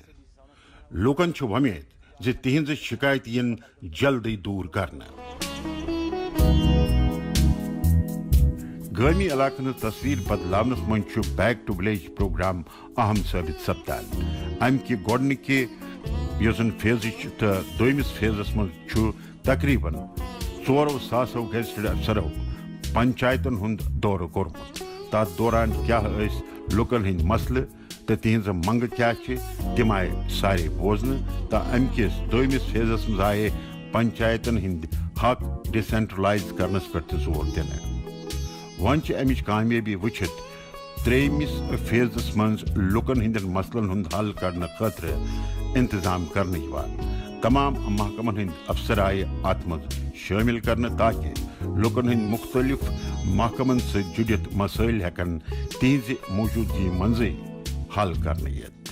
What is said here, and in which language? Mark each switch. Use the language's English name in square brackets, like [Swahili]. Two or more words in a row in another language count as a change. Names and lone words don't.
[Kashmiri] لوکن ومید زِ تہذ شکایت ین جلدی دور کرنا. گامی علاقن ہز تصویر بدلاونس من [English] back to village programme [Kashmiri] اہم ثابت سپدان. امہ گۄڈنِکہِ یۄس زن فیزٕچ تہٕ دوٚیمِس فیزس منٛز تقریباً 400 گیزٹڈ افسرو پنچایتن ہُنٛد دورٕ کوٚرمُت تات دوران کیا لکن ہند مسلہ تو تہذ منگ کیا تم آئے سارے بوزن تو امکس دویمس فیزس مز آئے پنچایتن ہند حق ڈسینٹرلائز کرنس پہ زور دن ون امچ کامیابی وچھت تریمس فیزس مز لکن ہند مسلن ہند حل کرنے خاطر انتظام کرنے تمام محکمن ہند افسر آئے ات مز شامل کرنے تاکہ لکن ہند مختلف محکمن سے جڑت مسائل ہیکن تہذ موجودگی منزے حل کرنے یت